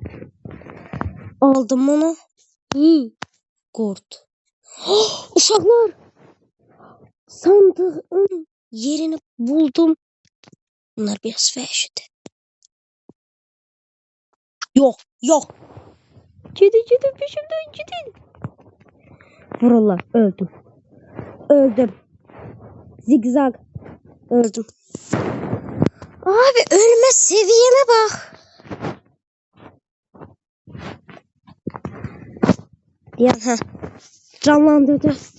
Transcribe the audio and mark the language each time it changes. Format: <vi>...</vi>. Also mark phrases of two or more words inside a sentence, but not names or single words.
<az>Aldım bunu. Qurd. Uşaqlar.</az> <tr>Sandığın yerini buldum.</tr> <az>Bunlar biraz vəhşidir. Yox.</az> <tr>Gidin peşimdən gidin. Vururlar, öldüm. Zigzag. Öldüm. Abi ölmə seviyeme bak. Ya canlandırdı.</tr>